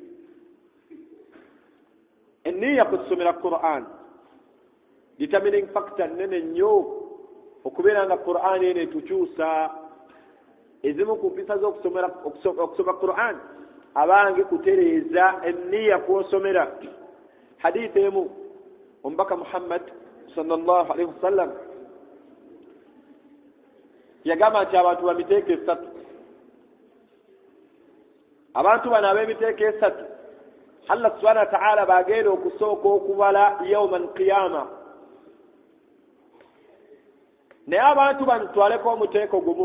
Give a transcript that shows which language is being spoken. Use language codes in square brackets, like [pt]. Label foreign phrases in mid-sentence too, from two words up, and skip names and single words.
[lg] Enniya kusomera Qur'ani [en] determining factor [lg] nene nnyo okubeera nga Qur'ani eno etukyusa. Ezimu ku mpisa z'okusoma Qur'ani abange kutereeza enniya kw'osomera. Hadithi emu omubaka Muhammad [ar] صلى الله عليه وسلم [lg] yagamba nti abantu bamiteeko 3. Abantu bano ab'emiteeko 3 [ar] الله سبحانه وتعالى [lg] bagenda okusooka okubala [ar] يوم القيامة. [lg] Naye abantu bano twaleko omuteeko gumu.